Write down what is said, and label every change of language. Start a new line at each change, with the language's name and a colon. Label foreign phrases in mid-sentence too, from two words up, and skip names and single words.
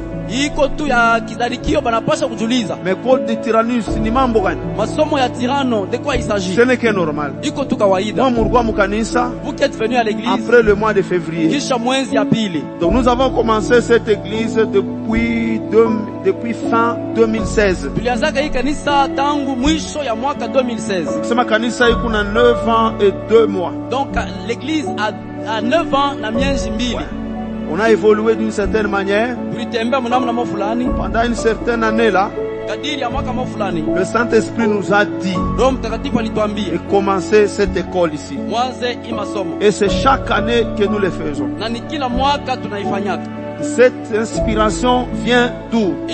French: Mais l'école de Tyrannus, ce n'est que normal. Vous qui êtes venus à l'église après le mois de février. Donc nous avons commencé cette église depuis fin 2016. C'est
Swahili: kanisa iko na
French: 9 ans et 2 mois. Donc l'église a 9 ans
Swahili: na miezi mbili.
French: On a évolué d'une certaine manière. Pendant une certaine année là, le Saint-Esprit nous a dit de commencer cette école ici. Et c'est chaque année que nous le faisons. Cette inspiration vient d'où?